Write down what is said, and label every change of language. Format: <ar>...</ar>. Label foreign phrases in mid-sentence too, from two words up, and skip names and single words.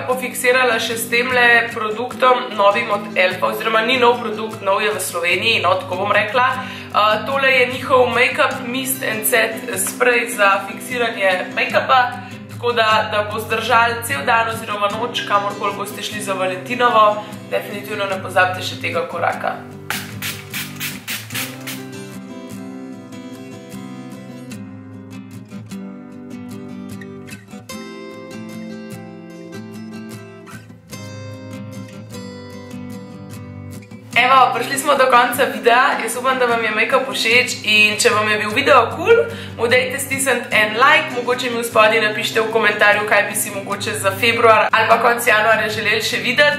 <sl>pofiksirala še s temle produktom novim od Elfa, oziroma ni nov produkt, nov je v Sloveniji, no, tako bom rekla. Tole je njihov</sl> <en>make-up mist and set spray</en> <sl>za fiksiranje make-upa, tako da bo zdržal cel dan oziroma noč, kamorkoli boste šli za Valentinovo. Definitivno ne pozabite še tega koraka. Evo, prišli smo do konca videa, jaz upam, da vam je make-up všeč in če vam je bil video cool, mu dajte stisniti en like, mogoče mi v spodaj napišite v komentarju, kaj bi si mogoče za februar ali pa konec januarja želeli še videti.</sl>